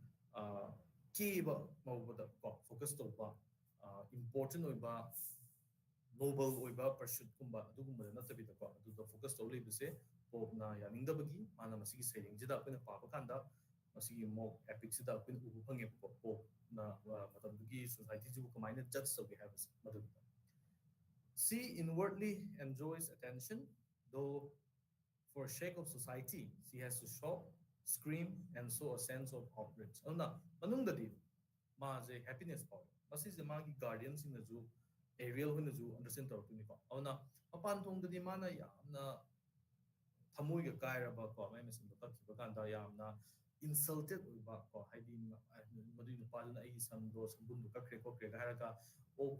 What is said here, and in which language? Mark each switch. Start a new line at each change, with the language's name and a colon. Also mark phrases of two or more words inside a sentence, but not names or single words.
Manipuri: ꯀꯦꯕ ꯉꯧꯕꯗ ꯀꯣ ꯐꯣꯀꯁ ꯇꯧꯕ ꯏꯝꯄꯣꯔꯇꯦꯟ ꯑꯣꯏꯕ ꯅꯣꯕꯜ ꯑꯣꯏꯕ ꯄꯔꯁꯨꯠꯀꯨꯝꯕ ꯑꯗꯨꯒꯨꯝꯕꯗ ꯅꯠꯇꯕꯤꯗꯀꯣ ꯑꯗꯨꯗ ꯐꯣꯀꯁ ꯇꯧ ꯂꯩꯕꯁꯦ ꯄꯣꯞꯅ ꯌꯥꯅꯤꯡꯗꯕꯒꯤ ꯃꯥꯅ ꯃꯁꯤꯒꯤ ꯁꯩꯔꯦꯡꯁꯤꯗ ꯑꯩꯈꯣꯏꯅ ꯄꯥꯕ ꯀꯥꯟꯗ ꯃꯁꯤꯒꯤ ꯃꯣꯛ ꯑꯦꯄꯤꯛꯁꯤꯗ ꯑꯩꯈꯣꯏꯅ ꯎꯕ ꯐꯪꯉꯦꯕꯀꯣ ꯄꯣꯞꯅ ꯃꯇꯝꯗꯨꯒꯤ ꯁꯣꯁꯥꯏꯇꯤꯁꯤꯕꯨ ꯀꯃꯥꯏꯅ ꯖꯠꯁ ꯇꯧꯒꯦ ꯍꯥꯏꯕꯁꯦ ꯃꯗꯨꯗ
English: She inwardly enjoys attention, though for sake of society, she has to shout, scream, and show a sense of outrage.
Manipuri: ꯑꯗꯨꯅ ꯃꯅꯨꯡꯗꯗꯤ ꯃꯥꯁꯦ ꯍꯦꯄꯤꯅꯦꯁ ꯐꯥꯎꯋꯦ ꯃꯁꯤꯁꯦ ꯃꯥꯒꯤ ꯒꯥꯔꯗꯤꯌꯟꯁꯤꯡꯅꯁꯨ ꯑꯦꯔꯤꯌꯜ ꯍꯣꯏꯅꯁꯨ ꯑꯟꯗꯔꯁꯇꯦꯟ ꯇꯧꯔꯛꯇꯣꯏꯅꯤꯀꯣ ꯑꯗꯨꯅ ꯃꯄꯥꯟ ꯊꯣꯡꯗꯗꯤ ꯃꯥꯅ ꯌꯥꯝꯅ ꯊꯃꯣꯏꯒ ꯀꯥꯏꯔꯕ ꯀꯣ ꯃꯥꯏ ꯃꯁꯤꯡꯗꯣ ꯀꯛꯈꯤꯕ ꯀꯥꯟꯗ ꯌꯥꯝꯅ ꯏꯟꯁꯜꯇꯦꯠ ꯑꯣꯏꯕ ꯀꯣ ꯍꯥꯏꯗꯤ ꯃꯗꯨꯒꯤ ꯅꯨꯄꯥꯗꯨꯅ ꯑꯩꯒꯤ ꯁꯝꯕꯨꯟꯗꯣ ꯀꯛꯈ꯭ꯔꯦ ꯈꯣꯠꯈ꯭ꯔꯦꯒ ꯍꯥꯏꯔꯒ ꯑꯣꯛ